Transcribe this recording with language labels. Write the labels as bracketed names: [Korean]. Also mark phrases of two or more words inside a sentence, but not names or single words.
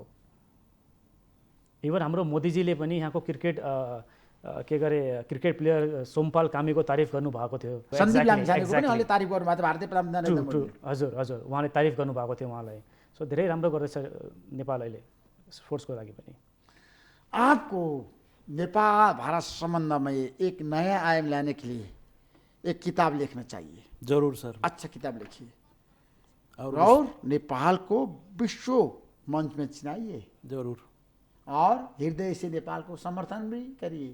[Nepali] इभन हाम्रो मोदीजीले पनि यहाँको [English] cricket player [Nepali] सोमपाल कामीको तारिफ गर्नुभएको थियो। सन्दीप लामिछानेको पनि अहिले तारिफ गर्नुभएको थियो भारतीय प्रधानमन्त्री नरेन्द्र मोदीले। हजुर, उहाँले तारिफ गर्नुभएको थियो उहाँलाई। सो धेरै राम्रो गर्दैछ नेपाल अहिले स्पोर्ट्सको लागि पनि। [Hindi] आपको नेपाल भारत संबंध में एक नया आयाम लाने के लिए एक किताब लिखना चाहिए। जरूर सर। अच्छा किताब लिखिए और नेपाल को विश्व मंच में चिनाइए। जरूर। और हृदय से नेपाल को समर्थन भी करिए।